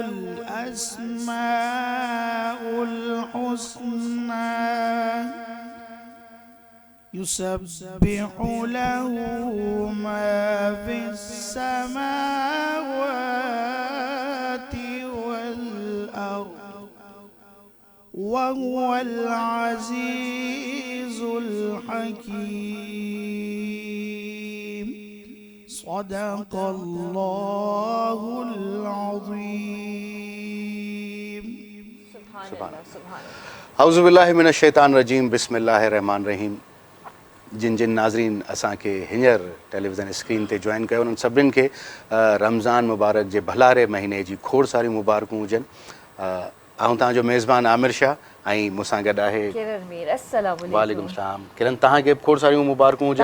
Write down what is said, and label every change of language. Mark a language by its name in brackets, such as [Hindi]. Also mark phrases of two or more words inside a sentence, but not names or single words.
[Arabic] الأسماء الحسنى يسبح له ما في السماوات والأرض وهو العزيز الحكيم. صدق الله العظيم. سبحان الله سبحان الله. أعوذ بالله من الشيطان الرجيم۔ بسم الله الرحمن الرحيم. [Sindhi] जिन जिन नाज़रीन असांखे हींअर टेलीविज़न स्क्रीन ते जॉइन कयो उन्हनि सभिनीनि खे रमज़ान मुबारक जे भलारे महीने जी खोड़ सारियूं मुबारकूं हुजनि। आऊं तव्हांजो मेज़बान आमिर शाह ऐं मूंसां गॾु आहे [Arabic] किरण मीर। السلام عليكم. وعليكم السلام. [Sindhi] किरण तव्हांखे खोड़ सारियूं मुबारकूं हुजनि।